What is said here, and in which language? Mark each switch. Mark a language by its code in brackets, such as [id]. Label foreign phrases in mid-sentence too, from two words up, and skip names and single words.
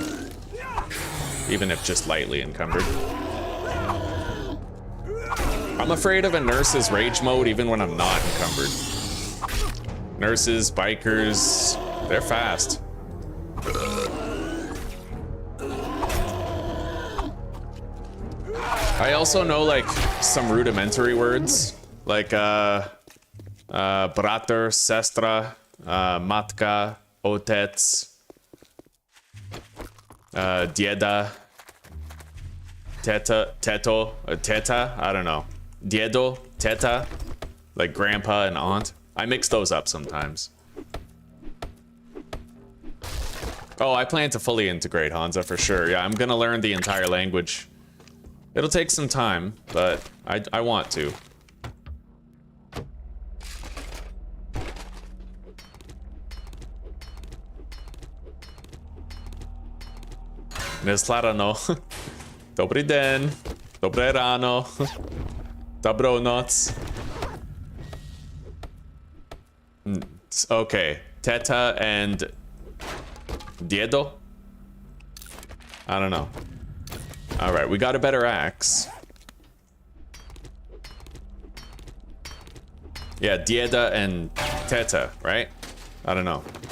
[en] Even if just lightly encumbered. I'm afraid of a nurse's rage mode even when I'm not encumbered. Nurses, bikers, they're fast. I also know like some rudimentary words like [cs] brater, sestra, matka, otec, dieda, teta, [en] I don't know. [cs] Diedo, teta, [en] like grandpa and aunt. I mix those up sometimes. Oh, I plan to fully integrate Hansa for sure. Yeah, I'm gonna learn the entire language. It'll take some time, but I want to. [cs] Nesla rano. Dobrý den. Dobré ráno. Dobrou noc. [en] Okay, Teta and Diedo? I don't know. All right, we got a better axe. Yeah, Dieda and Teta, right? I don't know.